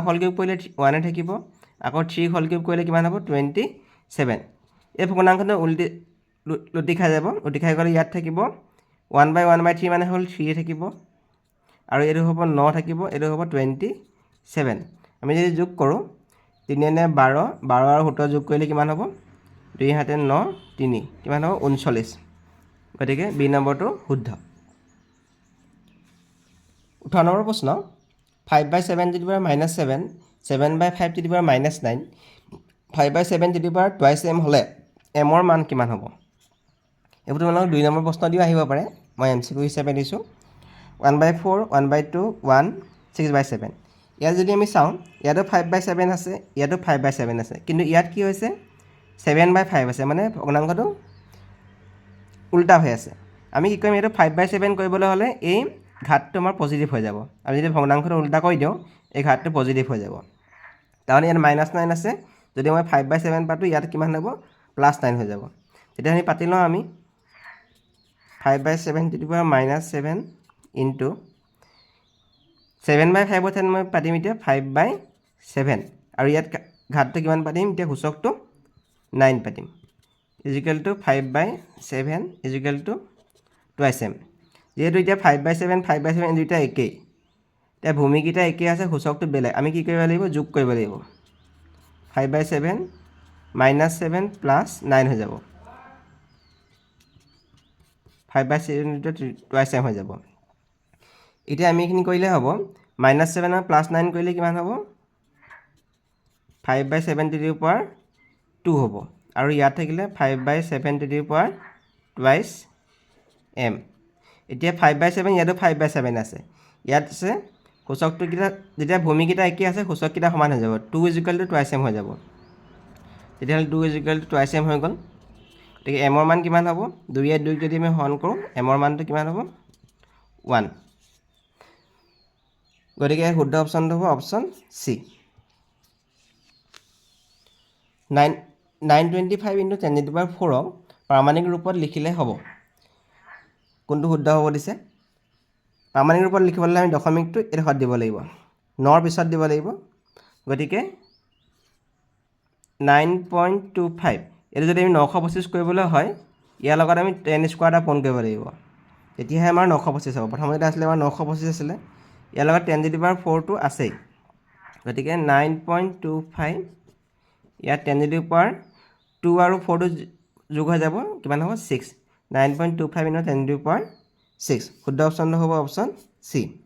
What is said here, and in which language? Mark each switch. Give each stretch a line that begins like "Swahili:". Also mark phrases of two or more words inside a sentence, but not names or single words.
English: whole cube
Assamese: কৰিলে 1 থাকিব আকৌ 3
English: whole cube
Assamese: কৰিলে কিমান হ'ব 27 এই ভগ্নাংশটো লুটি খাই যাব লুটি খাই গ'লে ইয়াত থাকিব 1/3 মানে হ'ল 3 থাকিব আৰু এইটো হ'ব 9 থাকিব এইটো হ'ব 27 আমি যদি যোগ কৰোঁ 3 × 12 12 আৰু 17 যোগ কৰিলে কিমান হ'ব 2 × 9 3 কিমান হ'ব 39 গতিকে বি নম্বৰটো শুদ্ধ 18 নম্বৰ প্ৰশ্ন 5/7
English: to the power
Assamese: -7 7/5
English: to the power
Assamese: -9 5/7
English: to the power twice
Assamese: m হ'লে mৰ মান কিমান হ'ব এইবোৰ তোমালোকক 2 নম্বৰ প্ৰশ্ন দিও আহিব পাৰে মই MCQ হিচাপে দিছোঁ 1/4 1/2 1 6/7 ইয়াত যদি আমি চাওঁ ইয়াতো 5/7 আছে ইয়াতো 5/7 আছে কিন্তু ইয়াত কি হৈছে 7/5 আছে মানে ভগ্নাংশটো উল্টা হৈ আছে আমি কি কৰিম এইটো 5/7 কৰিবলৈ হ'লে এই ঘাতটো আমাৰ পজিটিভ হৈ যাব আমি যদি ভগ্নাংশটো উল্টা কৰি দিওঁ এই ঘাতটো পজিটিভ হৈ যাব কাৰণ ইয়াত -9 আছে যদি মই 5/7 পাতো ইয়াত কিমান হ'ব +9 হৈ যাব তেতিয়া আমি পাতি লওঁ আমি 5/7
English: to the power
Assamese: -7 into 7/5 ৰ ঠাইত মই পাতিম এতিয়া 5/7 আৰু ইয়াত ঘাতটো কিমান পাতিম এতিয়া সূচকটো 9 পাতিম
English: equal to
Assamese: 5/7
English: equal to twice
Assamese: m যেহেতু এতিয়া 5/7 5/7 দুইটা একেই এতিয়া ভূমিকেইটা একেই আছে সূচকটো বেলেগ আমি কি কৰিব লাগিব যোগ কৰিব লাগিব 5/7 -7 + 9 হৈ যাব 5/7 টুৱাইচ m হৈ যাব এতিয়া আমি এইখিনি কৰিলে হ'ব -7 আৰু +9 কৰিলে কিমান হ'ব 5/7
English: to the power
Assamese: 2 হ'ব আৰু ইয়াত থাকিলে 5/7
English: to the power twice
Assamese: m এতিয়া 5/7 ইয়াতো 5/7 আছে ইয়াত আছে সূচকটো কিটা যেতিয়া ভূমিকেইটা একে আছে সূচককেইটা সমান হৈ যাব 2 = twice m হৈ যাব তেতিয়াহ'লে 2 = twice m হৈ গ'ল গতিকে m ৰ মান কিমান হ'ব 2 য়ে 2 যদি আমি হৰণ কৰোঁ m ৰ মানটো কিমান হ'ব 1 গতিকে শুদ্ধ অপশ্যনটো হ'ব
English: option C
Assamese: 925 × 10
English: to the power
Assamese: 4 পাৰমাণিক ৰূপত লিখিলে হ'ব কোনটো শুদ্ধ হ'ব দিছে পাৰমাণিক ৰূপত লিখিবলৈ আমি দশমিকটো এডোখৰত দিব লাগিব 9 ৰ পিছত দিব লাগিব গতিকে 9.25 এইটো যদি আমি 925 কৰিবলৈ হয় ইয়াৰ লগত আমি 10 স্কোৱাৰ এটা পূৰণ কৰিব লাগিব তেতিয়াহে আমাৰ 925 হ'ব প্ৰথমতে আছিলে আমাৰ 925 আছিলে ইয়াৰ লগত 10^4টো আছেই গতিকে 9.25 ইয়াত 10^2 আৰু 4টো যোগ হৈ যাব কিমান হ'ব 6 9.25 × 10^6 শুদ্ধ অপশ্যনটো হ'ব
English: option C